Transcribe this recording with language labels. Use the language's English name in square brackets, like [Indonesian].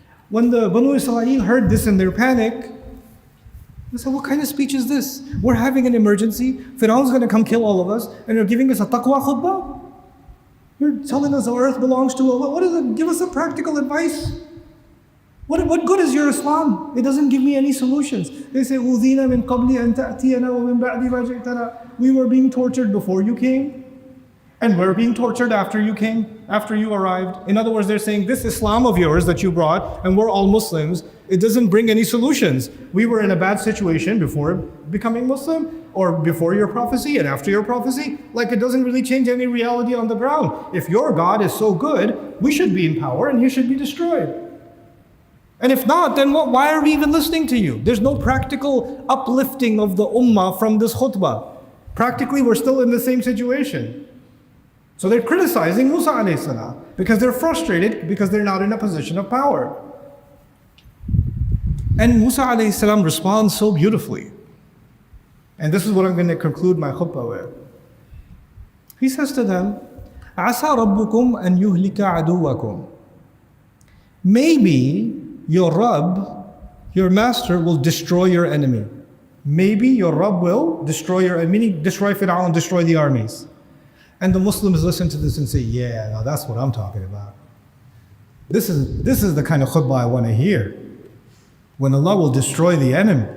[English] When the Banu Israel heard this in their panic, they said, what kind of speech is this? We're having an emergency, Fir'aun's going to come kill all of us, and you're giving us a taqwa khutbah? You're telling us the earth belongs to Allah. What is it? Give us some practical advice. What good is your Islam? It doesn't give me any solutions. They say, [Arabic] أُوذِينَا مِن قَبْلِ أَن تَأْتِيَنَا وَمِن بَعْدِ مَا جِئْتَنَا. [English] We were being tortured before you came, and we're being tortured after you came, after you arrived. In other words, they're saying, this Islam of yours that you brought, and we're all Muslims, it doesn't bring any solutions. We were in a bad situation before becoming Muslim, or before your prophecy and after your prophecy. Like, it doesn't really change any reality on the ground. If your God is so good, we should be in power and you should be destroyed. And if not, then why are we even listening to you? There's no practical uplifting of the ummah from this khutbah. Practically, we're still in the same situation. So they're criticizing Musa alayhi salam because they're frustrated because they're not in a position of power. And Musa alayhi salam responds so beautifully. And this is what I'm going to conclude my khutbah with. He says to them, [Arabic] عَسَى رَبُّكُمْ أَن يُهْلِكَ عَدُوَّكُمْ. [English] Maybe your Rabb, your master, will destroy your enemy. Maybe your Rabb will destroy your enemy, meaning destroy Fir'aun, destroy the armies. And the Muslims listen to this and say, yeah, now that's what I'm talking about. This is the kind of khutbah I want to hear. When Allah will destroy the enemy.